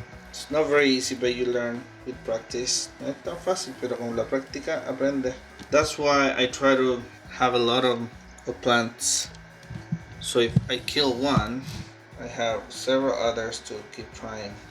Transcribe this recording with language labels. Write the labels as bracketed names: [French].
[English] It's not very easy, but you learn with practice. [Spanish] No es tan fácil, pero con la práctica aprende. [English] That's why I try to have a lot of plants. So if I kill one, I have several others to keep trying.